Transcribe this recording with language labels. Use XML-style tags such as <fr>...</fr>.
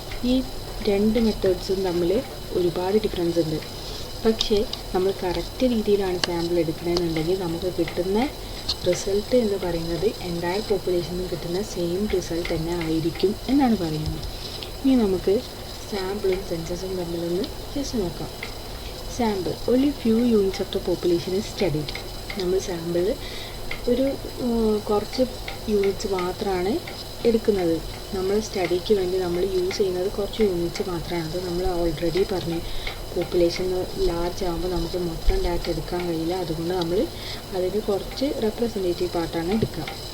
<ml>ഈ 2 മെത്തേഡ്സും തമ്മിൽ ഒരുപാട് ഡിഫറൻസ് ഉണ്ട്. പക്ഷേ നമ്മൾ കറക്റ്റ് രീതിയിലാണ് സാമ്പിൾ എടുക്കണമെന്നുണ്ടെങ്കിൽ നമുക്ക് കിട്ടുന്ന റിസൾട്ട് എന്ന് പറയുന്നത് എൻ്റയർ പോപ്പുലേഷനിൽ കിട്ടുന്ന സെയിം റിസൾട്ട് തന്നെ ആയിരിക്കും എന്നാണ് പറയുന്നത്. ഇനി നമുക്ക് സാമ്പിളും സെൻസസും തമ്മിലൊന്ന് ജസ്റ്റ് നോക്കാം.</ml> <en>Sample, only few units of the population is studied.</en> <ml>നമ്മൾ സാമ്പിൾ ഒരു കുറച്ച് യൂണിറ്റ്സ് മാത്രമാണ് എടുക്കുന്നത്. നമ്മൾ സ്റ്റഡിക്ക് വേണ്ടി നമ്മൾ യൂസ് ചെയ്യുന്നത് കുറച്ച് യൂണിറ്റ്സ് മാത്രമാണ്. അത് നമ്മൾ ഓൾറെഡി പറഞ്ഞു, പോപ്പുലേഷൻ ലാർജ് ആകുമ്പോൾ നമുക്ക് മൊത്തം ഡാറ്റ എടുക്കാൻ കഴിയില്ല. അതുകൊണ്ട് നമ്മൾ അതിന് കുറച്ച് റെപ്രസെൻറ്റേറ്റീവ് പാർട്ടാണ് എടുക്കുക.</ml>